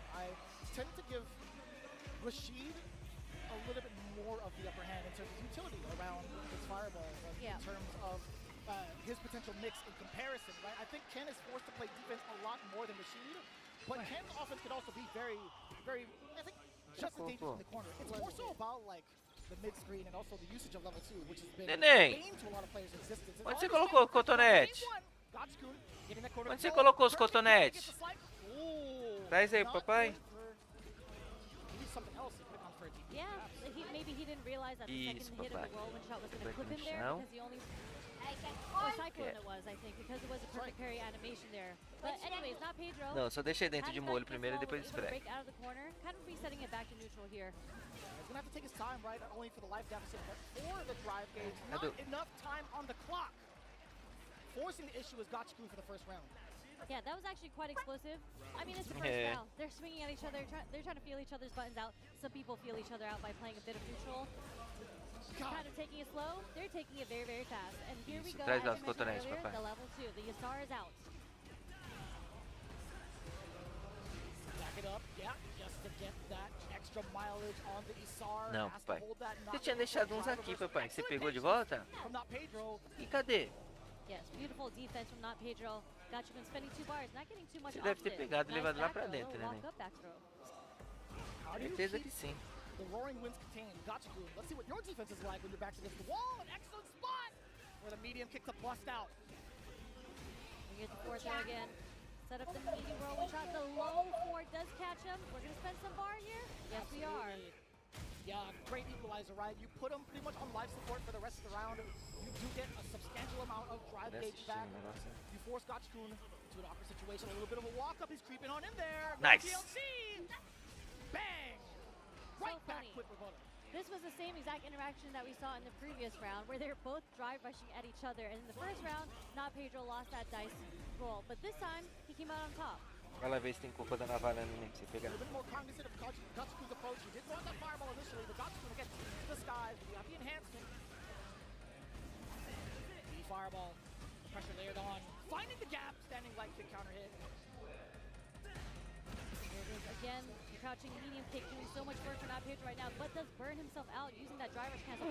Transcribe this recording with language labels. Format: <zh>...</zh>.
<en>I tend to give Rashid a little bit more of the upper hand in terms of utility around his fireball, in terms of his potential mix in comparison, right? I think Ken is forced to play defense a lot more than Rashid, but Ken's offense could also be very, very, I think, just as dangerous in the corner. It's more so about, like, the mid-screen and also the usage of level 2, which has been bane to a lot of players' existence.</en> <pt>Onde você colocou o cotonete? Onde você colocou os cotonetes? Traz aí, papai.</pt> <en>Yeah, maybe he didn't realize that the second hit of the whirlwind shot was going to clip him there because he only... Or Cyclone it was, I think, because it was a perfect parry animation there. But anyways, not Pedro.</en> <pt>Não, só deixei dentro de molho primeiro e depois esfrega.</pt> <en>Break out of the corner, kind of resetting it back to neutral here. He's going to have to take his time, right? Not only for the life deficit, but for the drive gauge. Not enough time on the clock. Forcing the issue is Gachigoon for the first round. Yeah, that was actually quite explosive. I mean, it's the first round. They're swinging at each other. They're trying to feel each other's buttons out. Some people feel each other out by playing a bit of neutral. Kind of taking it slow. They're taking it very, very fast. And here we go. As I mentioned earlier, the level 2. The Yasar is out. Back it up. Yeah, just to get that extra mileage on the Isar.</en> <pt>Não, papai. Você tinha deixado uns aqui, papai. Você pegou de volta? E cadê?</pt> <en>Yes, beautiful defense from not Pedro. Gachigoon spending 2 bars, not getting too much.</en> <pt>Você deve ter pegado e levado lá pra dentro, né? Certeza que sim.</pt> <en>The roaring winds contain Gachigoon. Let's see what your defense is like when you're back against the wall. An excellent spot where the medium kick to bust out. We get the 4th there again. Set up the medium whirlwind shot. The low 4 does catch him. We're going to spend some bar here. Yes, we are. Yeah, great equalizer, right? You put him pretty much on life support for the rest of the round. You do get a substantial amount of drive gauge back. You force Gachigoon to an awkward situation. A little bit of a walk-up. He's creeping on in there. Nice. TLC! Bang! Right back, quick rebuttal. This was the same exact interaction that we saw in the previous round, where they were both drive rushing at each other. And in the first round, Not Pedro lost that dice roll, but this time he came out on top.</en> <pt>Vai lá ver se tem cocô da navalha no pra você pegar.</pt> <en>A bit more cognizant of Gatsuku's approach. He did throw out that fireball initially, but Gatsuku again to the skies. We have the enhancement. The fireball, pressure layered on, finding the gap, standing light kick counter hit. Again, crouching medium kick, doing so much work for Not Pedro right now, but does burn himself out using that driver cancel.</en>